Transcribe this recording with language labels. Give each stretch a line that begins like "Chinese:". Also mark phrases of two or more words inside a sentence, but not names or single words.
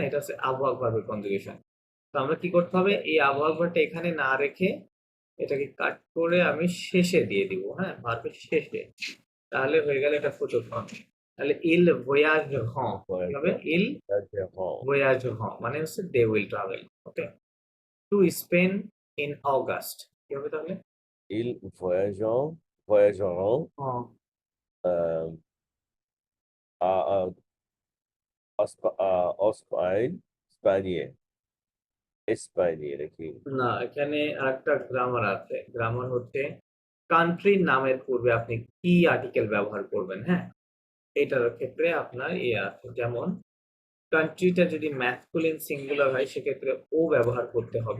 Bangla: এটা হচ্ছে আবহাওয়া ভার্বের কনজুগেশন। তো আমরা কি করতে হবে, এই আবহাওয়া ভার্বটা এখানে না রেখে এটাকে কাট করে আমি শেষে দিয়ে দিব, হ্যাঁ, ভার্বের শেষে। তাহলে হয়ে গেল এটা ফুতুর ফর্ম। তাহলে
French: ils voyage
Bangla: হ্যাঁ, কি হবে? ইল
French: voyageront,
Bangla: ভয়াজ হ্যাঁ মানে হচ্ছে
English: they will travel.
Bangla: ওকে,
English: to Spain in August,
Bangla: কি হবে তাহলে?
French: ils voyageront
Bangla: হ্যাঁ,
French: euh, Espagne, Espagne
Bangla: এটা কি? না, এখানে আরেকটা গ্রামার আছে। গ্রামার হচ্ছে কান্ট্রির নামের পূর্বে আপনি কি আর্টিকেল ব্যবহার করবেন, হ্যাঁ? এটার ক্ষেত্রে আপনার আছে, যেমন কান্ট্রিটা যদি ম্যাসকুলিন সিঙ্গুলার হয় সেক্ষেত্রে ও ব্যবহার করতে হবে।